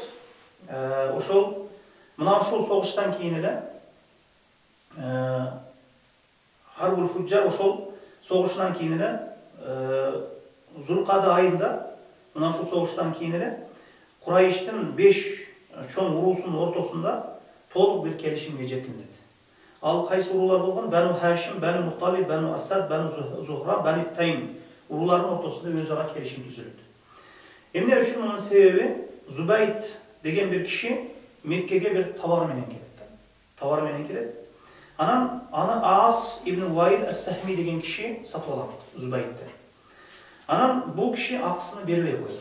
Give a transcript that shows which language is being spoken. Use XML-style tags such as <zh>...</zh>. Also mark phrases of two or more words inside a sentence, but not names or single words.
<ky>Ошол мына ушул согуштан кийин эле Харбул Фужар ошол согушунан кийин эле Зулкада айында мына ушул согуштан кийин эле Курайыштын 5 чоң уруусунун ортосунда толук бир келишимге жетилет. Ал кайсы уруулар болгон? Бану Хашим, Бану Мутталиб, Бану Асад, Бану Зухра, Бану Тайм урууларынын ортосунда өз ара келишим түзүлөт. Эмне үчүн мунун себеби Зубайт деген бир киши Меккеге бир товар менен келет. Товар менен келет. Анан аны Аас ибн Ваил ас-Сахми деген киши сатып алат Зубайттен. Анан бул киши акысыны бербей коет.</ky>